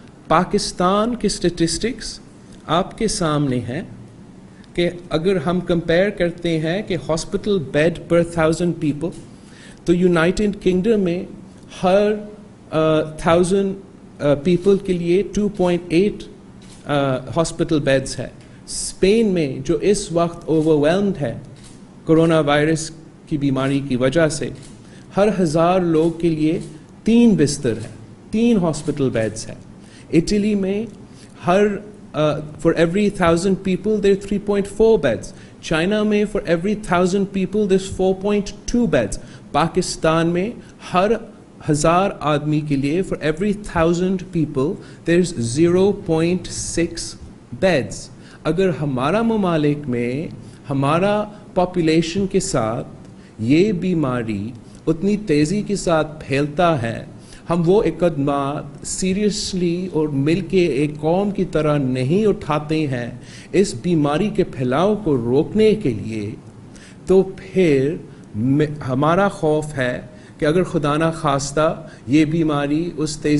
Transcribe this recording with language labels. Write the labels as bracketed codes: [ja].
[hi] पाकिस्तान के स्टैटिस्टिक्स आपके सामने हैं कि अगर हम कंपेयर करते हैं कि हॉस्पिटल बेड पर 1000 पीपल, तो यूनाइटेड किंगडम में हर 1000 पीपल के लिए 2.8 हॉस्पिटल बेड्स है। स्पेन में जो इस वक्त ओवरवेल्म्ड है कोरोना वायरस की बीमारी की वजह से, हर 1000 लोग के लिए 3 बिस्तर है, 3 हॉस्पिटल बेड्स है। इटली में हर [en] for every 1000 people there are 3.4 beds. China में for every 1000 people there's 4.2 beds. [hi] Pakistan में हर 1000 आदमी के लिए [en] for every 1000 people there's 0.6 beds. [hi] अगर हमारा ममालिक में हमारा पॉपुलेशन के साथ ये बीमारी उतनी तेज़ी के साथ फैलता है, हम वो इक़दामात सीरियसली और मिलके एक कौम की तरह नहीं उठाते हैं इस बीमारी के फैलाव को रोकने के लिए, तो फिर हमारा खौफ है कि अगर खुदा न खास्ता ये बीमारी उस